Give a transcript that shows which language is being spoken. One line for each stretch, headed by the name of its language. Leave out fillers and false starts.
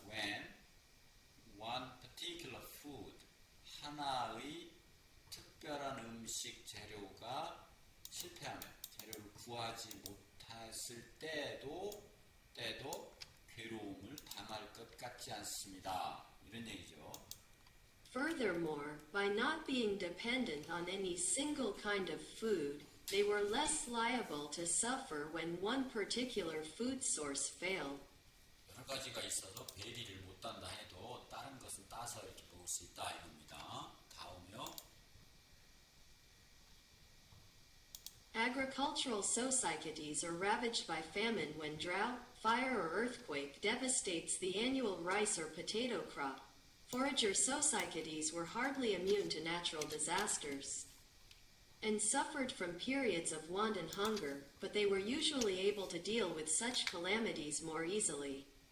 English: when one particular food,
Korean: 하나의 특별한 음식 재료가 실패하면, 재료를 구하지 못했을 때도 괴로움을 당할 것 같지 않습니다. 이런 얘기죠.
English: Furthermore, by not being dependent on any single kind of food, they were less liable to suffer when one particular food source failed.
Korean: 여러 가지가 있어서 배리를 못 단다 해도 다른 것은 따서 이렇게 먹을 수 있다 이겁니다. 다음이요.
English: Agricultural societies are ravaged by famine when drought, fire, or earthquake devastates the annual rice or potato crop. Forager societies were hardly immune to natural disasters and suffered from periods of want and hunger, but they were usually able to deal with such calamities more easily.